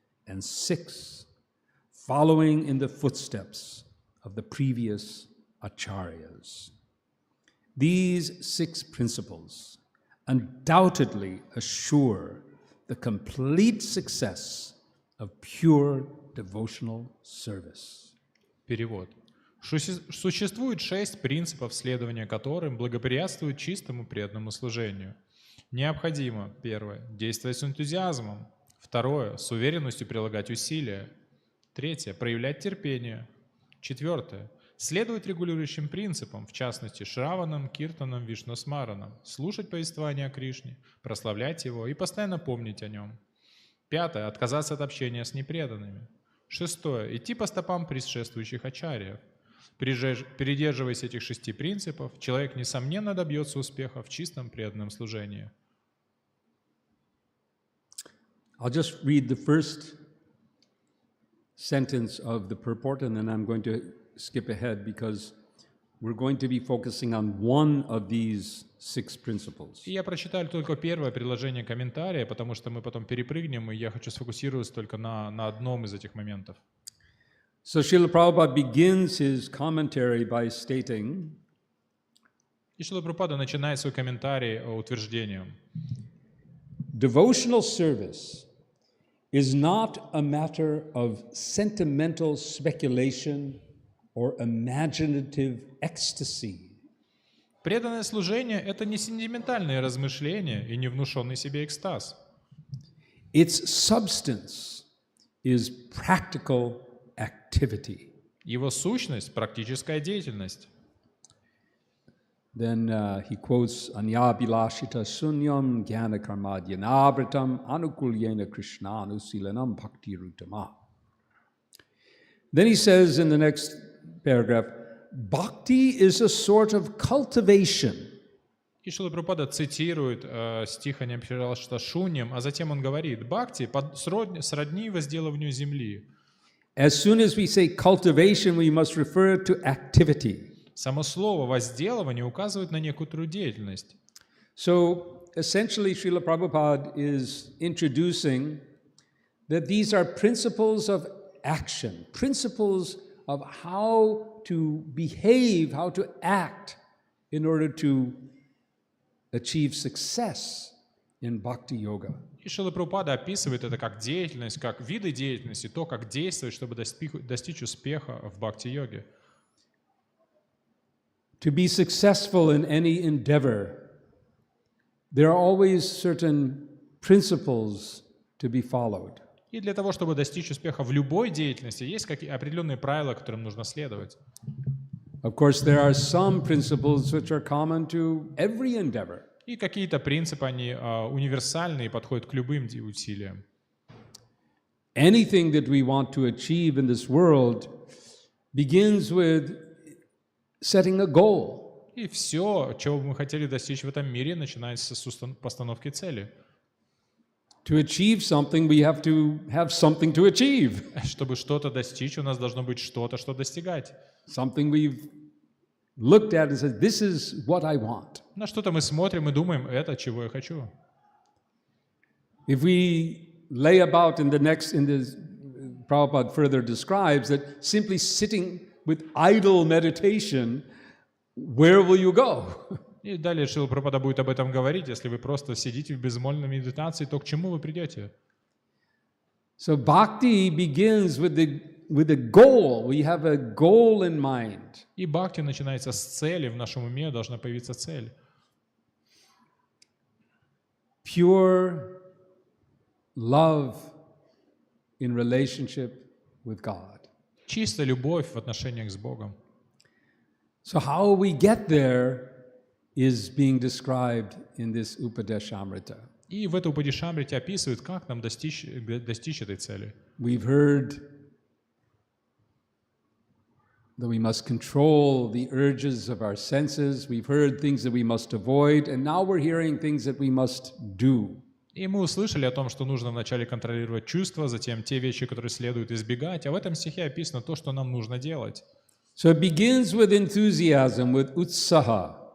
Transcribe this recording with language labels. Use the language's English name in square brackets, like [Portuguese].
[English] And 6, following in the footsteps of the previous acharyas. These 6 principles undoubtedly assure the complete success of pure devotional service. [Russian] Перевод. Существует 6 принципов, следования которым благоприятствуют чистому преданному служению. Необходимо, 1, действовать с энтузиазмом. 2, с уверенностью прилагать усилия. 3, проявлять терпение. 4, следовать регулирующим принципам, в частности, Шраванам, Киртанам, Вишну-смаранам, слушать повествование о Кришне, прославлять его и постоянно помнить о нем. 5, отказаться от общения с непреданными. 6, идти по стопам предшествующих ачарьев. Придерживаясь этих 6 принципов, человек, несомненно, добьется успеха в чистом преданном служении. [English] I'll just read the first sentence of the purport, and then I'm going to skip ahead because we're going to be focusing on one of these 6 principles. [Russian] И я прочитаю только первое предложение комментария, потому что мы потом перепрыгнем, и я хочу сфокусироваться только на одном из этих моментов. [English] So Srila Prabhupada begins his commentary by stating, [Russian] И Шрила Прабхупада начинает свой комментарий утверждением. [English] Devotional service is not a matter of sentimental speculation or imaginative ecstasy. [Russian] Преданное служение — это не сентиментальные размышления и не внушенный себе экстаз. [English] Its substance is practical activity. [Russian] Его сущность — практическая деятельность. [English] Then he quotes [Sanskrit] Anyabhilashita sunyam jnana karmadhyanabritam anukulyena krishna anusilanam bhakti rutama. [English] Then he says in the next paragraph, bhakti is a sort of cultivation. [Russian] И Шрила Прабхупада цитирует стих Anyabhilashita шуньям, а затем он говорит: бхакти сродни возделыванию земли. [English] As soon as we say cultivation, we must refer to activity. [Russian] Само слово «возделывание» указывает на некоторую деятельность. [English] So essentially, Srila Prabhupada is introducing that these are principles of action, principles of how to behave, how to act in order to achieve success in Bhakti Yoga. [Russian] И Шрила Прабхупада описывает это как деятельность, как виды деятельности, то, как действовать, чтобы достичь успеха в бхакти-йоге. [English] To be successful in any endeavor, there are always certain principles to be followed. [Russian] И для того, чтобы достичь успеха в любой деятельности, есть определенные правила, которым нужно следовать. [English] Of course, there are some principles which are common to every endeavor. [Russian] И какие-то принципы, они универсальны и подходят к любым усилиям. [English] Anything that we want to achieve in this world begins with setting a goal. [Russian] И все, чего бы мы хотели достичь в этом мире, начинается с постановки цели. [English] To achieve something, we have to have something to achieve. [Russian] Чтобы что-то достичь, у нас должно быть что-то, что достигать. [English] Something we've looked at and said, this is what I want. [Russian] На что-то мы смотрим и думаем, это чего я хочу. [English] If we lay about in this, Prabhupada further describes that simply sitting with idle meditation, where will you go? [Russian] И далее Шрила Прабхупада будет об этом говорить. Если вы просто сидите в безмолвной медитации, то к чему вы придете? [English] So bhakti begins with a goal. We have a goal in mind. [Russian] И бхакти начинается с цели. В нашем уме должна появиться цель. [English] Pure love in relationship with God. [Russian] Чистая любовь в отношениях с Богом. [English] So how we get there is being described in this Upadeshamrita. [Russian] И в этой Упадешамрите описывают, как нам достичь этой цели. [English] We've heard that we must control the urges of our senses. We've heard things that we must avoid, and now we're hearing things that we must do. [Russian] И мы услышали о том, что нужно вначале контролировать чувства, затем те вещи, которые следует избегать, а в этом стихе описано то, что нам нужно делать. [English] So it begins with enthusiasm, with utsaha.